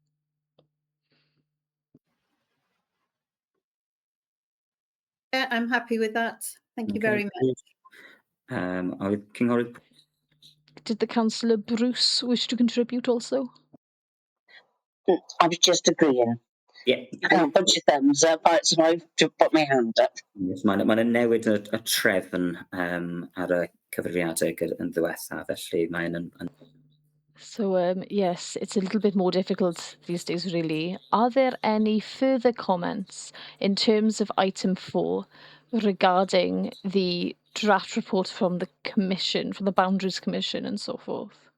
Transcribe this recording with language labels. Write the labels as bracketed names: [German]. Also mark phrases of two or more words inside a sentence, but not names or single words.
[English] Yeah, I'm happy with that. Thank you very much. Did the Councillor Bruce wish to contribute also? I was just agreeing. Yeah. I can't put your thumbs up, so I've just put my hand up. Yes, [Welsh] mae'n newid y trefn ar y cyfrifiadau yn ddiwethaf, felly mae'n... [English] So, yes, it's a little bit more difficult these days, really. Are there any further comments in terms of item 4 regarding the draft report from the Commission, from the Boundaries Commission and so forth?